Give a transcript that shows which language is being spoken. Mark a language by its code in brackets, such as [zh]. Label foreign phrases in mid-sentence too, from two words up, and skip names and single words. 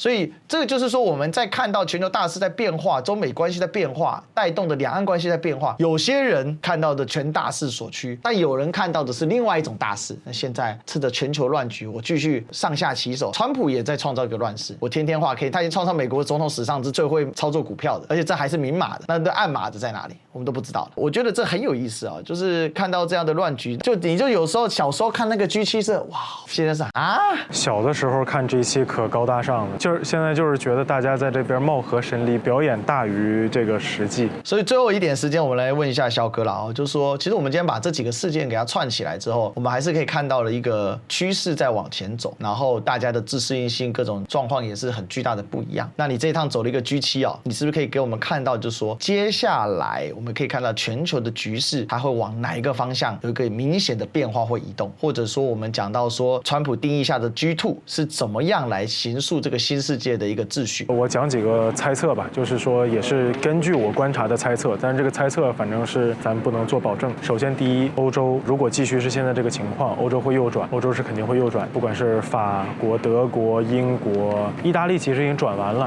[zh] 所以這個就是說，我們在看到全球大勢在變化，中美關係在變化，帶動的兩岸關係在變化。有些人看到的全大勢所趨，但有人看到的是另外一種大勢。那現在趁着全球亂局，我繼續上下其手。川普也在創造一個亂世，我天天畫 K，他已經創造美國總統史上之最會操作股票的，而且這還是明碼的。那這暗碼的在哪裡？我們都不知道了。我覺得這很有意思啊，就是看到這樣的亂局，你就有時候小時候看那個 G7是哇，現在是啊，小的时候看 G7可高大上了，就是現在就是覺得大家在這邊貌合神離，表演大於這個實際。所以最後一點時間，我們來問一下蕭哥了啊，就是說，其實我們今天把這幾個事件給它串起來之後，我們還是可以看到了一個趨勢在往前走，然後大家的自適應性各種狀況也是很巨大的不一樣。那你這一趟走了一個 G7啊，你是不是可以給我們看到，就是說接下來我們可以看到全球的局勢它會往哪一個方向有一個明顯的變化或移動，或者說我們講到說川普定義下的 G2是怎麼樣來形塑這個新世界的一個秩序？我講幾個猜測吧，就是說也是根據我觀察的猜測，但是這個猜測反正是咱不能做保證。首先，第一，歐洲如果繼續是現在這個情況，歐洲會右轉，歐洲是肯定會右轉，不管是法國、德國、英國、意大利，其實已經轉完了。